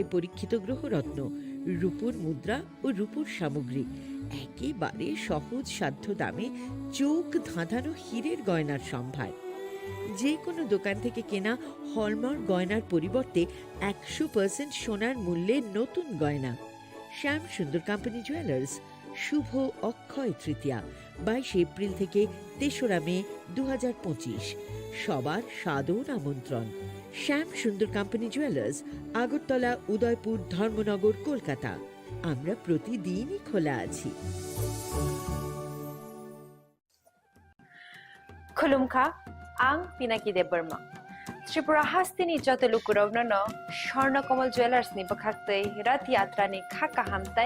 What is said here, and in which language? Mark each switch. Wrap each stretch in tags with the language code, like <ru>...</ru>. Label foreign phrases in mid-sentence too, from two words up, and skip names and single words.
<bn>পরীক্ষিত গ্রহরত্ন রূপোর মুদ্রা ও রূপোর সামগ্রী একেবারে সহজ সাধ্য দামে চোখ ধাঁধানো হীরের গয়নার সম্ভার যে কোনো দোকান থেকে কেনা হলমার্ক গয়নার পরিবর্তে 100% সোনার মূল্যে নতুন গয়না শ্যাম সুন্দর কোম্পানি জুয়েলার্স শুভ অক্ষয় তৃতীয়া 22 এপ্রিল থেকে 3রা মে 2025 সবার সাদর আমন্ত্রণ। শ্যাম সুন্দর কোম্পানি জুয়েলার্স, আগরতলা, উদয়পুর, ধর্মনগর, কলকাতা। আমরা প্রতিদিনই খোলা আছি।</bn> <trp>खुलुमखा आं पिनाकी देब बर्मा त्रिपुरा हास्तिनि जत लुकुरावनो स्वर्णकमल ज्वेलार्सनि बखाक्तै रथ यात्रानि खाका हामताय</trp>